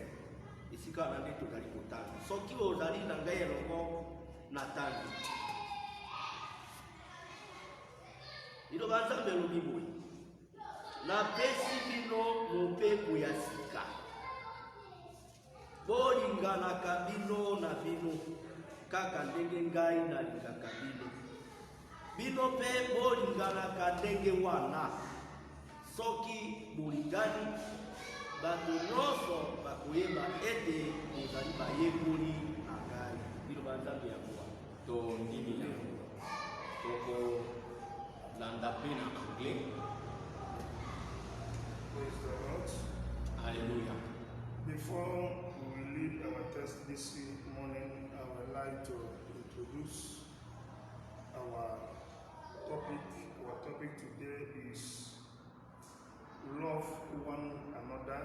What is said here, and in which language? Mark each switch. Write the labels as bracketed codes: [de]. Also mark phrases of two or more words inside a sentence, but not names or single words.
[ln] Isika na nde tozali kotanga soki ozali na ngai elongo na tangi liloba nzambe elobi boye napesi bino mopepo ya sika bolinganaka bino na bino kaka ndenge ngai nalingaka bino mpe bolinganaka ndenge wana. Soki bolingani bato nyonso bakoyeba ete bozali bayekoli na ngai. Liloba nzambe yango wana tondimi yango tokolanda mpe na anglais. [en] Praise the Lord. Hallelujah. Before we read our text this morning, I would like to introduce our topic. Our topic today is love one another.